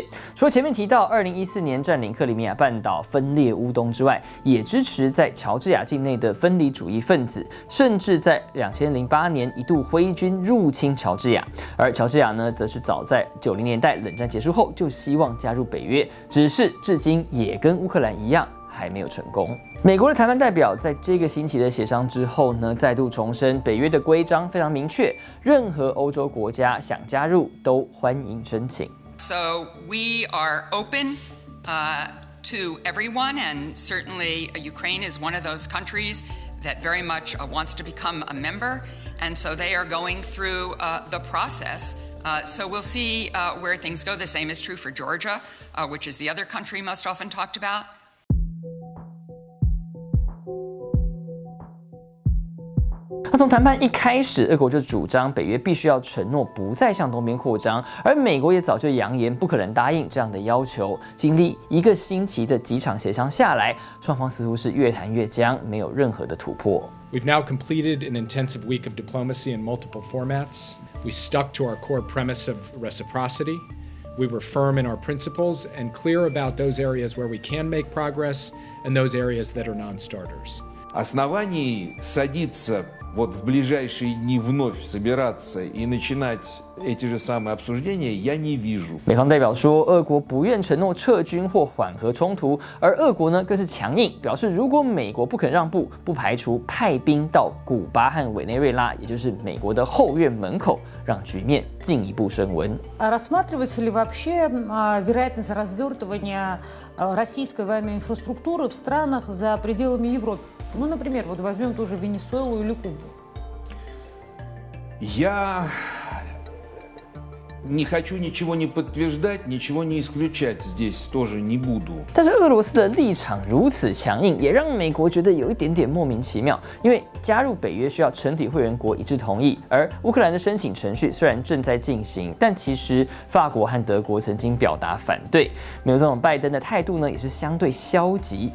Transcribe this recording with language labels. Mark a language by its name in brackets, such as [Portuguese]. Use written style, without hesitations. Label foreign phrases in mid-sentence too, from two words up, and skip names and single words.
[Chinese] 除了前面提到2014年占领克里米亚半岛、分裂乌东之外，也支持在乔治亚境内的分离主义分子，甚至在2008年一度挥军 入侵乔治亚，而乔治亚呢，则是早在90年代冷战结束后就希望加入北约，只是至今也跟乌克兰一样还没有成功。美国的谈判代表在这个星期的协商之后呢，再度重申北约的规章非常明确，任何欧洲国家想加入都欢迎申请。 [English] So we are open to everyone, and certainly Ukraine is one of those countries that very much wants to become a member. And so they are going through the process. So we'll see where things go. The same is true for Georgia, which is the other country most often talked about. [Chinese] 那从谈判一开始，俄国就主张北约必须要承诺不再向东边扩张，而美国也早就扬言不可能答应这样的要求。经历1个星期的几场协商下来，双方似乎是越谈越僵，没有任何的突破。 [English] We've now completed an intensive week of diplomacy in multiple formats. We stuck to our core premise of reciprocity. We were firm in our principles and clear about those areas where we can make progress and those areas that are non-starters. [Russian] Оснований садиться вот в ближайшие дни вновь собираться и начинать эти же самые обсуждения я не вижу. [Chinese] 美方代表说，俄国不愿承诺撤军或缓和冲突，而俄国呢更是强硬，表示如果美国不肯让步，不排除派兵到古巴和委内瑞拉，也就是美国的后院门口，让局面进一步升温。 [Russian] Рассматривается ли вообще вероятность развертывания российской военной инфраструктуры в странах за пределами Европы? Ну, например, вот возьмем ту же Венесуэлу или Кубу. Я Не хочу ничего не подтверждать, ничего не исключать здесь тоже не буду. [Chinese] 但是俄罗斯的立场如此强硬，也让美国觉得有一点点莫名其妙。因为加入北约需要全体会员国一致同意，而乌克兰的申请程序虽然正在进行，但其实法国和德国曾经表达反对。美国总统拜登的态度呢也是相对消极。